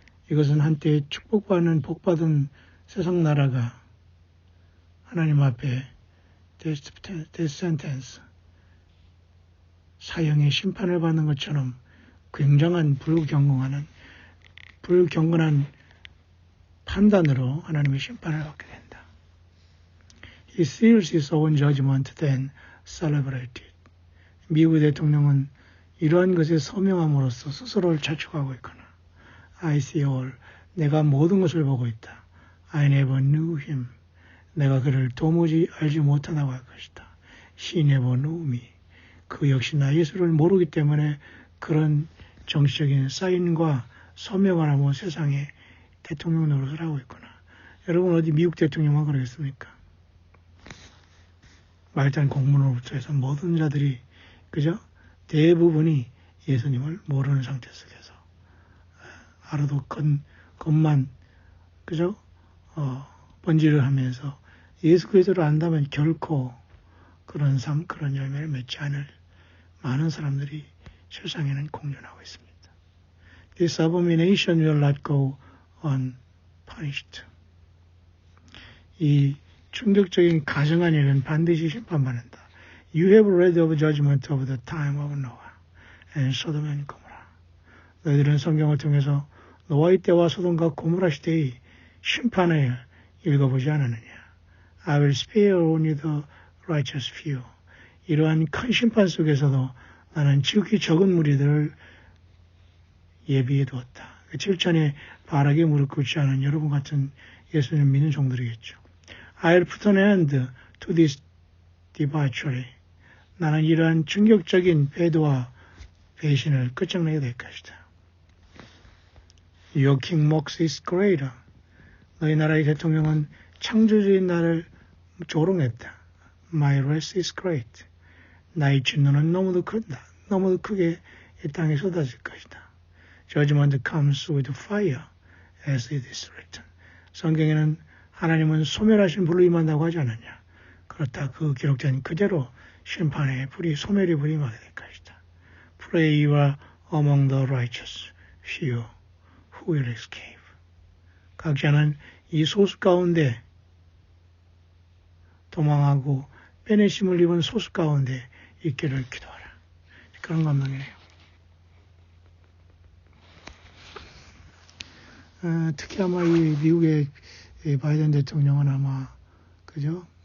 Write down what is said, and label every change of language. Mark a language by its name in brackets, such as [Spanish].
[Korean] 이것은 한때 축복받는 복받은 세상 나라가 하나님 앞에 [English] death sentence, [Korean] 사형의 심판을 받는 것처럼 굉장한 불경건한 판단으로 하나님의 심판을 받게 된다. [English] He seals his own judgment then celebrated. [Korean] 미국 대통령은 이러한 것에 서명함으로써 스스로를 자축하고 있거나 [English] I see all, [Korean] 내가 모든 것을 보고 있다. [English] I never knew him, [Korean] 내가 그를 도무지 알지 못하다고 할 것이다. [English] She never knew me, [Korean] 그 역시 나 예수를 모르기 때문에 그런 정치적인 사인과 서명을 하고 세상에 대통령 노릇을 하고 있구나. 여러분 어디 미국 대통령만 그러겠습니까? 말단 공문으로부터 해서 모든 자들이 그죠? 대부분이 예수님을 모르는 상태 속에서 알아도 겉만 그죠? 번지를 하면서 예수 그리스도를 안다면 결코 그런 삶, 그런 열매를 맺지 않을 많은 사람들이 세상에는 공존하고 있습니다. [English] This abomination will not go unpunished. [Korean] 이 충격적인 가증한 일은 반드시 심판받는다. [English] You have read of judgment of the time of Noah and Sodom and Gomorrah. [Korean] 너희들은 성경을 통해서 노아의 때와 소돔과 고모라 시대의 심판을 읽어보지 않았느냐. [English] I will spare only the righteous few. [Korean] 이러한 큰 심판 속에서도 나는 지극히 적은 무리들을 예비해 두었다. 7천에 바라게 무릎 꿇지 않은 여러분 같은 예수님 믿는 종들이겠죠. [English] I'll put an end to this debauchery. [Korean] 나는 이러한 충격적인 배도와 배신을 끝장내게 될 것이다. [English] Your king mocks his creator. [Korean] 너희 나라의 대통령은 창조주인 나를 조롱했다. [English] My wrath is great. [Korean] 나의 진노는 너무도 크다. 너무도 크게 이 땅에 쏟아질 것이다. [English] Judgment comes with fire, as it is written. [Korean] 성경에는 하나님은 소멸하신 불로 임한다고 하지 않았냐. 그렇다. 그 기록된 그대로 심판의 불이, 소멸의 불이 임하게 될 것이다. [English] Pray you are among the righteous few who will escape. [Korean] 각자는 이 소수 가운데 도망하고 빼내심을 입은 소수 가운데 있기를 기도하라. 그런 감동이네요. 특히 아마 이 미국의 바이든 대통령은 아마 그죠?